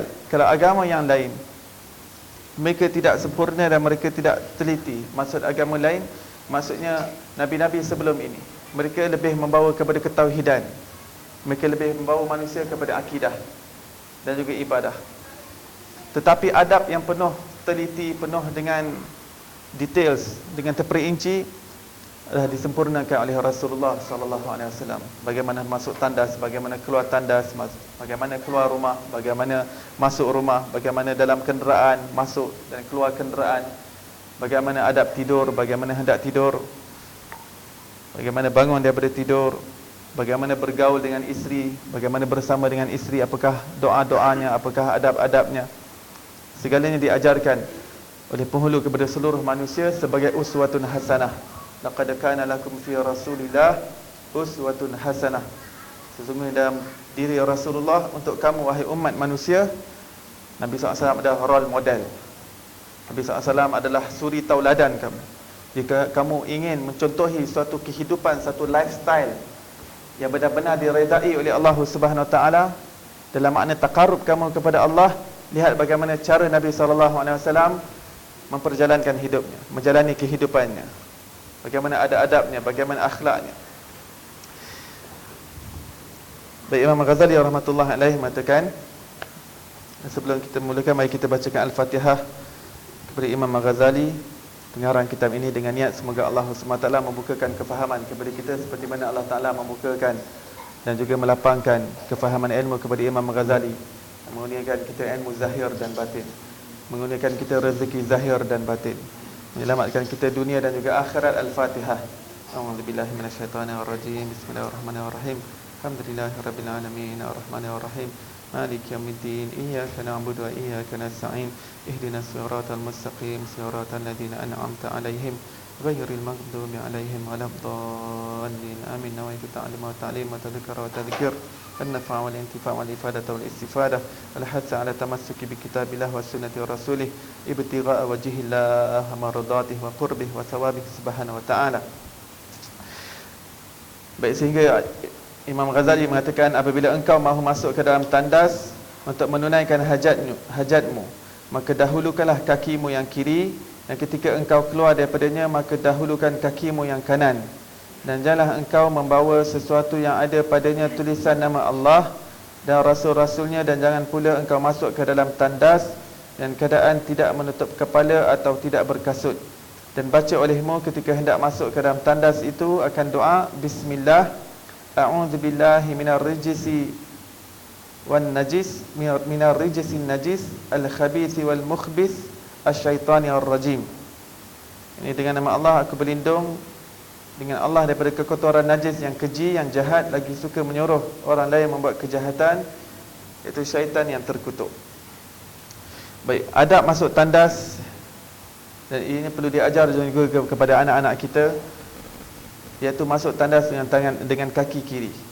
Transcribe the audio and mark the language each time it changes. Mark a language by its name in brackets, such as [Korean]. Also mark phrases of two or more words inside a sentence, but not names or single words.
[Malay] Kalau agama yang lain mereka tidak sempurna dan mereka tidak teliti, maksud agama lain, maksudnya Nabi-Nabi sebelum ini, mereka lebih membawa kepada ketauhidan, mereka lebih membawa manusia kepada akidah dan juga ibadah. Tetapi adab yang penuh teliti, penuh dengan details, dengan terperinci, adalah disempurnakan oleh Rasulullah [Arabic] صلى الله عليه وسلم. [Malay] Bagaimana masuk tandas, bagaimana keluar tandas, bagaimana keluar rumah, bagaimana masuk rumah, bagaimana dalam kenderaan masuk dan keluar kenderaan, bagaimana adab tidur, bagaimana hendak tidur, bagaimana bangun daripada tidur, bagaimana bergaul dengan isteri, bagaimana bersama dengan isteri, apakah doa-doanya, apakah adab-adabnya. Segalanya diajarkan oleh penghulu kepada seluruh manusia sebagai [Arabic] أسوة حسنة. لقد كان لكم في رسول الله أسوة حسنة. [Malay] Sesungguhnya dalam diri Rasulullah untuk kamu wahai umat manusia, Nabi SAW adalah [English] role model. [Malay] Nabi SAW adalah suri tauladan kamu. Jika kamu ingin mencontohi suatu kehidupan, satu lifestyle yang benar-benar diredai oleh Allah [Arabic] سبحانه وتعالى, [Malay] dalam makna takarrub kamu kepada Allah, lihat bagaimana cara Nabi SAW memperjalankan hidupnya, menjalani kehidupannya, bagaimana ada adabnya, bagaimana akhlaknya. Baik, Imam Ghazali [Arabic] رحمة الله عليه [Malay] mengatakan, sebelum kita mulakan, mari kita bacakan Al-Fatihah kepada Imam Ghazali, pengarang kitab ini, dengan niat semoga Allah SWT membukakan kefahaman kepada kita seperti mana Allah Ta'ala membukakan dan juga melapangkan kefahaman ilmu kepada Imam Ghazali, mengurniakan kita ilmu zahir dan batin, mengurniakan kita rezeki zahir dan batin, menyelamatkan kita dunia dan juga akhirat. Al-Fatihah. [Arabic] أعوذ بالله من الشيطان الرجيم. بسم الله الرحمن الرحيم. الحمد لله رب العالمين، الرحمن الرحيم، مالك يوم الدين، إياك نعبد وإياك نستعين، اهدنا الصراط المستقيم، صراط الذين أنعمت عليهم غير المغضوب عليهم ولا الضالين. آمين. نويت تعليم وتعليم وتذكير وتذكير, النفع والانتفاع والإفادة والاستفادة، والحث على التمسك بكتاب الله وسنة رسوله، ابتغاء وجه الله مرضاته وقربه وثوابه سبحانه وتعالى. [Malay] Baik, sehingga Imam Ghazali mengatakan, apabila engkau mahu masuk ke dalam tandas untuk menunaikan hajatmu, maka dahulukanlah kakimu yang kiri, dan ketika engkau keluar daripadanya, maka dahulukan kakimu yang kanan. Dan janganlah engkau membawa sesuatu yang ada padanya tulisan nama Allah dan Rasul-Rasulnya, dan jangan pula engkau masuk ke dalam tandas dan keadaan tidak menutup kepala atau tidak berkasut. Dan baca olehmu ketika hendak masuk ke dalam tandas itu akan doa, [Arabic] بسم الله، أعوذ بالله من الرجس والنجس، من الرجس النجس، الخبيث المخبث, الشيطان الرجيم. [Malay] Ini dengan nama Allah aku berlindung dengan Allah daripada kekotoran najis yang keji, yang jahat, lagi suka menyuruh orang lain membuat kejahatan, iaitu syaitan yang terkutuk. Baik, adab masuk tandas, dan ini perlu diajar juga kepada anak-anak kita, iaitu masuk tandas dengan kaki kiri.